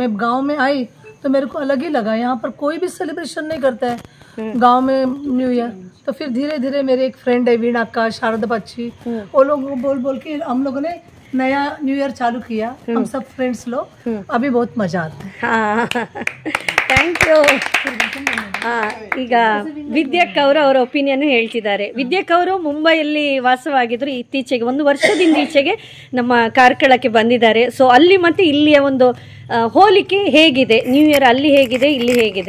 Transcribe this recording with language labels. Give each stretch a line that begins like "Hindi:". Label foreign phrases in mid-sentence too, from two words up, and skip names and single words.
Hindi: मैं गाँव में आई तो मेरे को अलग ही लगा। यहाँ पर कोई भी सेलिब्रेशन नहीं करता है गांव में न्यू ईयर। तो फिर धीरे धीरे मेरे एक फ्रेंड है वीणा का, शारदा बच्ची, वो लोग बोल बोल के हम लोगों ने नया न्यू ईयर चालू किया। हम सब फ्रेंड्स लोग अभी बहुत मजा आता है।
English: thank you.
Kannada: ಈಗ ವಿದ್ಯಕ್ ಅವರು ಅವರ ಒಪಿನಿಯನ್ ಹೇಳ್ತಿದ್ದಾರೆ. ವಿದ್ಯಕ್ ಅವರು ಮುಂಬೈಯಲ್ಲಿ ವಾಸವಾಗಿದ್ರು. ಇತ್ತೀಚೆಗೆ 1 ವರ್ಷದಿಂದ ಈಚೆಗೆ ನಮ್ಮ ಕಾರ್ಕಳಕ್ಕೆ ಬಂದಿದ್ದಾರೆ. ಸೊ ಅಲ್ಲಿ ಮತ್ತೆ ಇಲ್ಲಿಯ ಒಂದು ಹೋಲಿಕೆ ಹೇಗಿದೆ, ನ್ಯೂ ಇಯರ್ ಅಲ್ಲಿ ಹೇಗಿದೆ, ಇಲ್ಲಿ ಹೇಗಿದೆ?